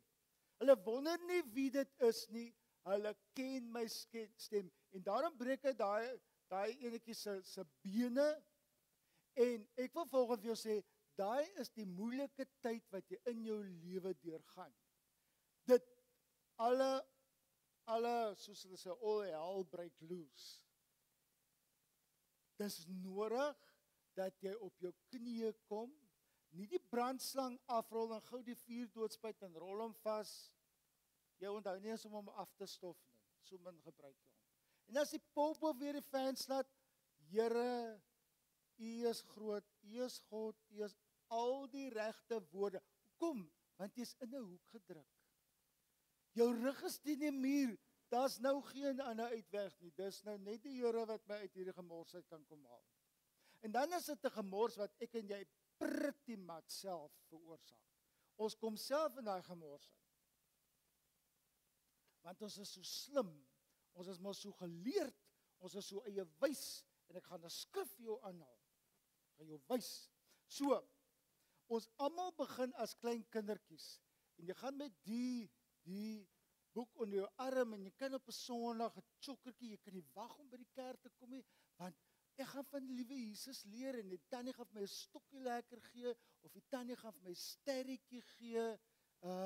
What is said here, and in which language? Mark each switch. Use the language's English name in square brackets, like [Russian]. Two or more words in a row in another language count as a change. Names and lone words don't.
[Afrikaans] Hulle wonder nie wie dit is nie, hulle ken my stem. En daarom breek hy daai enetjie se bene. En ek wil volgens jou sê, daai is die moeilike tyd wat jy in jou lewe deurgaan. Dit alle soos hulle sê, [English] all hell break loose. [Afrikaans] Dis nodig dat jy op jou knieë kom, nie die brandslang afrol en gou die vuur doodspuit en rol hom vas. Jy onthou nie eens om hom af te stof nie. So min gebruik jy hom. En as die popo weer die fan slaat, Here, U is groot, U is God, U is al die regte woorde. Kom, want jy's in 'n hoek gedruk. Jou rug is teen die muur. Daar's nou geen ander uitweg nie. Dis nou net die Here wat my uit hierdie gemors uit kan kom haal. En dan is dit 'n gemors wat ek en jy [English] pretty much [Afrikaans] self veroorsaak. Ons kom self in daai gemors uit. Want ons is so slim. Ons is mos so geleerd. Ons is so eie wys en ek gaan 'n skrif vir jou aanhaal. Gaan jou wys. So, ons almal begin as klein kindertjies en jy gaan met die boek onder jou arm en jy kan op 'n Sondag 'n chokkertjie, jy kan nie wag om by die kerk te kom nie, want ek gaan van die liewe Jesus leer en die tannie gaan vir my 'n stokkie lekker gee of die tannie gaan vir my 'n sterretjie gee.